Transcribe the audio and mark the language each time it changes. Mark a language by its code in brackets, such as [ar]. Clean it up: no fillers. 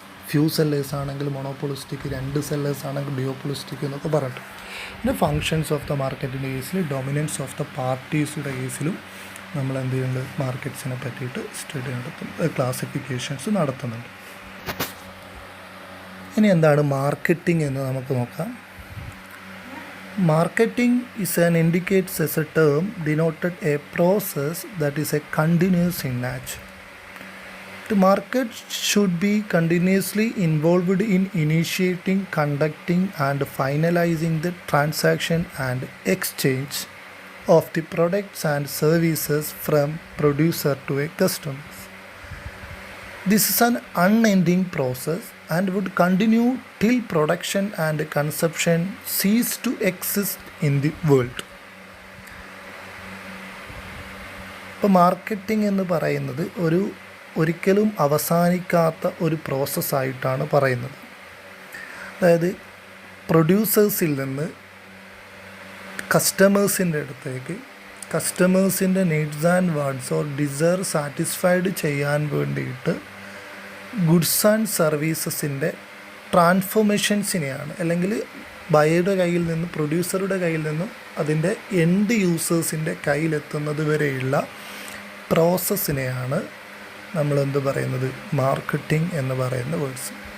[ml] Few sellers ആണെങ്കിൽ മോണോപ്പൊളിസ്റ്റിക്, 2 sellers ആണെങ്കിൽ ഡിയോപ്പൊളിസ്റ്റിക് എന്നൊക്കെ പറഞ്ഞിട്ട്. പിന്നെ ഫങ്ഷൻസ് ഓഫ് ദ മാർക്കറ്റിൻ്റെ കേസിൽ, ഡൊമിനൻസ് ഓഫ് ദ പാർട്ടീസിൻ്റെ കേസിലും നമ്മൾ എന്ത് ചെയ്യുന്നുണ്ട്, മാർക്കറ്റ്സിനെ പറ്റിയിട്ട് സ്റ്റഡി ക്ലാസിഫിക്കേഷൻസ് നടത്തുന്നുണ്ട്. ഇനി എന്താണ് മാർക്കറ്റിംഗ് എന്ന് നമുക്ക് നോക്കാം. [en] Marketing is an indicates as a term denoted a process that is a continuous in nature. The market should be continuously involved in initiating, conducting, and finalizing the transaction and exchange of the products and services from producer to a customer. This is an unending process and would continue till production and consumption cease to exist in the world. [ml] ഇപ്പോൾ marketing എന്ന് പറയുന്നത് ഒരിക്കലും അവസാനിക്കാത്ത ഒരു പ്രോസസ്സായിട്ടാണ് പറയുന്നത്. അതായത് പ്രൊഡ്യൂസേഴ്സിൽ നിന്ന് കസ്റ്റമേഴ്സിൻ്റെ അടുത്തേക്ക് കസ്റ്റമേഴ്സിൻ്റെ needs and wants or desire satisfied ചെയ്യാൻ വേണ്ടിയിട്ട് ഗുഡ്സ് ആൻഡ് സർവീസസിൻ്റെ ട്രാൻസ്ഫോർമേഷൻസിനെയാണ്, അല്ലെങ്കിൽ ബയറുടെ കയ്യിൽ നിന്ന് പ്രൊഡ്യൂസറുടെ കയ്യിൽ നിന്നും അതിൻ്റെ എൻഡ് യൂസേഴ്സിൻ്റെ കയ്യിലെത്തുന്നത് വരെയുള്ള പ്രോസസ്സിനെയാണ് നമ്മളെന്ത് പറയുന്നത്, മാർക്കറ്റിംഗ് എന്ന് പറയുന്ന വേർഡ്സ്.